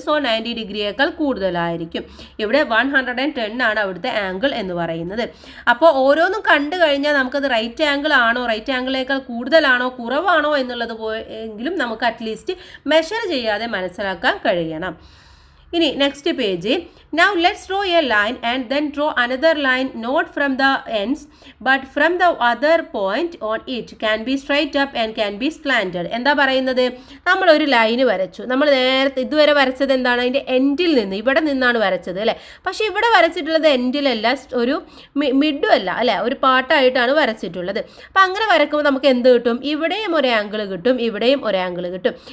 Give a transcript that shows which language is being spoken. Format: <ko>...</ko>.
<ml>So 90 ഡിഗ്രിയേക്കാൾ കൂടുതലായിരിക്കും. ഇവിടെ 110 ആണ് അവിടുത്തെ ആംഗിൾ എന്ന് പറയുന്നത്. അപ്പോൾ ഓരോന്നും കണ്ടു കഴിഞ്ഞാൽ നമുക്കത് റൈറ്റ് ആംഗിൾ ആണോ, റൈറ്റ് ആംഗിളിനേക്കാൾ കൂടുതലാണോ കുറവാണോ എന്നുള്ളത് എങ്കിലും നമുക്ക് അറ്റ്ലീസ്റ്റ് മെഷർ ചെയ്യാതെ മനസ്സിലാക്കാൻ കഴിയണം. ഇനി next page.</ml> <en>Now let's draw a line and then draw another line not from the ends but from the other point on it. Can be straight up and can be slanted.</en> <ml>എന്താ പറയുന്നത്? നമ്മളൊരു line വരച്ചു. നമ്മൾ നേരത്തെ ഇതുവരെ വരച്ചത് എന്താണ്? അതിൻ്റെ എൻഡിൽ നിന്ന്, ഇവിടെ നിന്നാണ് വരച്ചത് അല്ലേ. പക്ഷേ ഇവിടെ വരച്ചിട്ടുള്ളത് എൻഡിലല്ല, ഒരു മിഡും അല്ല അല്ലേ, ഒരു പാട്ടായിട്ടാണ് വരച്ചിട്ടുള്ളത്. അപ്പം അങ്ങനെ വരക്കുമ്പോൾ നമുക്ക് എന്ത് കിട്ടും? ഇവിടെയും ഒരു ആംഗിൾ കിട്ടും, ഇവിടെയും ഒരു ആംഗിൾ കിട്ടും.</ml>